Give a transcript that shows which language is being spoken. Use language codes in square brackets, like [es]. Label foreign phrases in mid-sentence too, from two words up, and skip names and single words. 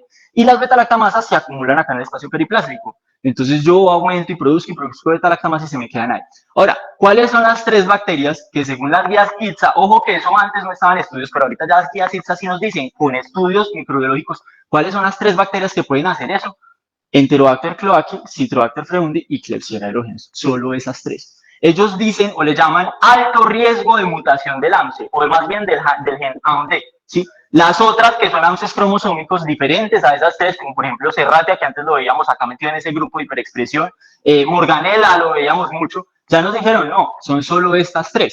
[es] Y las beta-lactamasas se acumulan acá en el espacio periplásmico. Entonces yo aumento y produzco beta-lactamasas y se me quedan ahí. Ahora, ¿cuáles son las 3 bacterias que según las guías ITSA, ojo que eso antes no estaba en estudios, pero ahorita ya las guías ITSA sí nos dicen con estudios microbiológicos, ¿cuáles son las 3 bacterias que pueden hacer eso? Enterobacter cloaci, Citrobacter fruendi y Klebsiella aerogenes. Solo esas 3. Ellos dicen o le llaman alto riesgo de mutación del AMSE, o más bien del gen AMD, ¿sí? Las otras, que son AMSEs cromosómicos diferentes a esas 3, como por ejemplo Serratia, que antes lo veíamos acá metido en ese grupo de hiperexpresión, Morganella, lo veíamos mucho, ya nos dijeron, no, son solo estas 3.